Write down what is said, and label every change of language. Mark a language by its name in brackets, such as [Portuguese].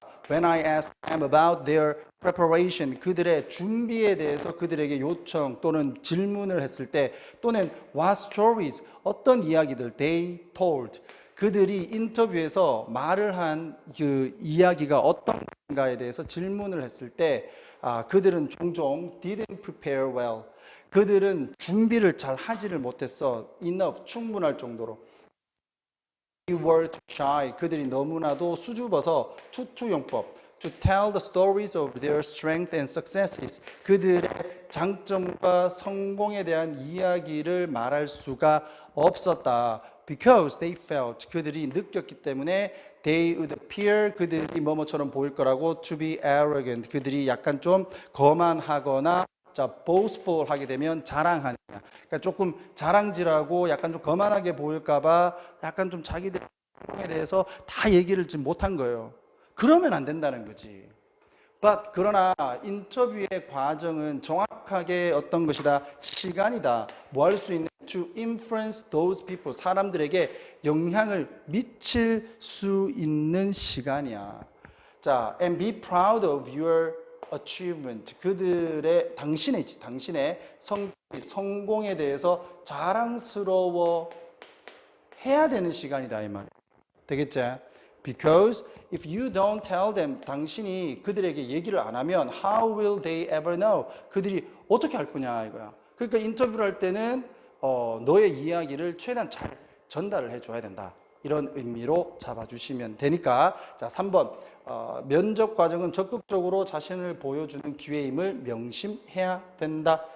[English] When I ask them about their preparation, [Korean] 그들의 준비에 대해서 그들에게 요청 또는 질문을 했을 때 또는 [English] what stories, [Korean] 어떤 이야기들 [English] they told, [Korean] 그들이 인터뷰에서 말을 한 그 이야기가 어떤가에 대해서 질문을 했을 때 그들은 종종 [English] didn't prepare well. [Korean] 그들은 준비를 잘 하지를 못했어. enough, 충분할 정도로. [English] They were too shy. [Korean] 그들이 너무나도 수줍어서 투투용법. [English] To tell the stories of their strength and successes. [Korean] 그들의 장점과 성공에 대한 이야기를 말할 수가 없었다. [English] Because they felt, [Korean] 그들이 느꼈기 때문에 [English] they would appear, [Korean] 그들이 뭐뭐처럼 보일 거라고 [English] to be arrogant, [Korean] 그들이 약간 좀 거만하거나 자, boastful 하게 되면 자랑하는 거야. 그러니까 조금 자랑질하고 약간 좀 거만하게 보일까봐 약간 좀 자기들의 성공에 대해서 다 얘기를 지금 못한 거예요. 그러면 안 된다는 거지. But 그러나 인터뷰의 과정은 정확하게 어떤 것이다? 시간이다. 뭐 할 수 있는? [English] To influence those people. [Korean] 사람들에게 영향을 미칠 수 있는 시간이야. [English] 자, and be proud of your achievement. [Korean] 그들의 당신의 성공에 대해서 자랑스러워 해야 되는 시간이다 이 말. 되겠지? [English] Because if you don't tell them, [Korean] 당신이 그들에게 얘기를 안 하면 [English] how will they ever know? [Korean] 그들이 어떻게 할 거냐 이거야. 그러니까 인터뷰를 할 때는 너의 이야기를 최대한 잘 전달을 해줘야 된다. 이런 의미로 잡아주시면 되니까 자 3번 면접 과정은 적극적으로 자신을 보여주는 기회임을 명심해야 된다.